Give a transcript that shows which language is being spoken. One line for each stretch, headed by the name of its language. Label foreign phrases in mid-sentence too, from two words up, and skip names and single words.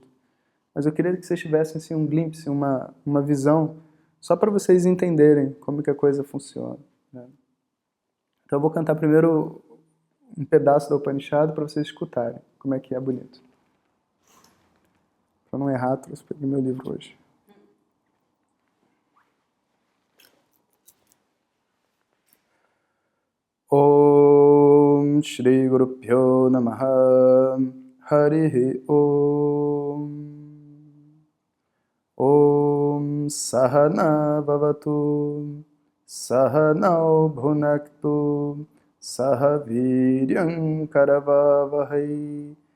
Portuguese: Mas eu queria que vocês tivessem assim, um glimpse, uma visão, só para vocês entenderem como que a coisa funciona, né? Então eu vou cantar primeiro um pedaço da Upanishad para vocês escutarem como é que é bonito. Para não errar, trouxe meu livro hoje.
Sanskrit: Om Shri Guru Pyo Namaha Harihi Om Om Sahana Bhavatu Sahanau Bhunaktu Sahaviryam Karavavahai